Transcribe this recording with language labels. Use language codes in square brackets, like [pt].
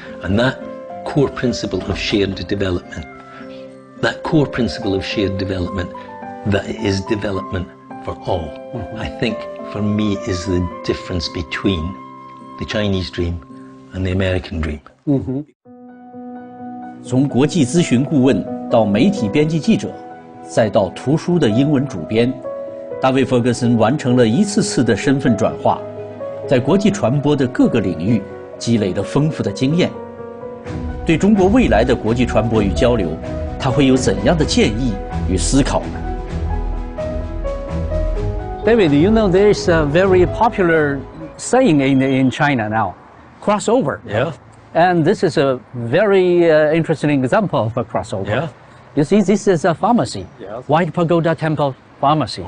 [en] And that core principle of shared development, that it is development for all, I think for me is the difference between the Chinese dream and the American dream. [zh] 从国际咨询顾问到媒体编辑记者，再到图书的英文主编，大卫·弗格森完成了一次次的身份转化，在国际传播的各个领域积累了丰富的经验。对中国未来的国际传播与交流，他会有怎样的建议与思考呢？ [en] David, you know there's a very popular saying in China now, crossover. Yeah. And this is a very interesting example of a crossover. Yeah. You see, this is a pharmacy, Yeah. White Pagoda Temple Pharmacy.